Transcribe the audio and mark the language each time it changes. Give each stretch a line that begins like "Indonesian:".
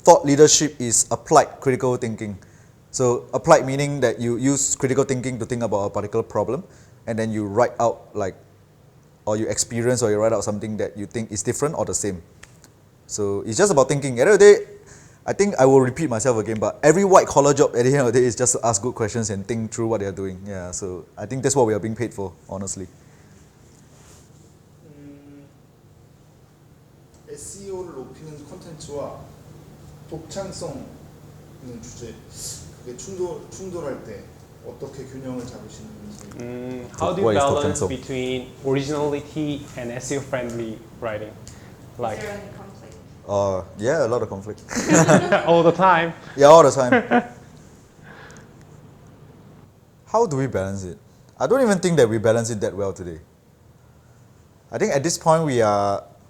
English: Thought leadership is applied critical thinking. So applied meaning that you use critical thinking to think about a particular problem, and then you write out like, or you experience or you write out something that you think is different or the same. So it's just about thinking. At the end of the day, I think I will repeat myself again, but every white collar job at the end of the day is just to ask good questions and think through what they are doing. Yeah, so I think that's what we are being paid for, honestly.
Korean: SEO를 높이는 콘텐츠와 독창성 있는 주제, 그게 충돌할 때 어떻게 균형을 잡으시는지.
English: How do you What is balance
Korean: 독창성?
English: between originality and SEO friendly writing? Like Is there any conflict? Yeah, a lot of conflict. all the time. Yeah, all the time. How do we balance it? I don't even think that we balance it that well today. I think at this point we are.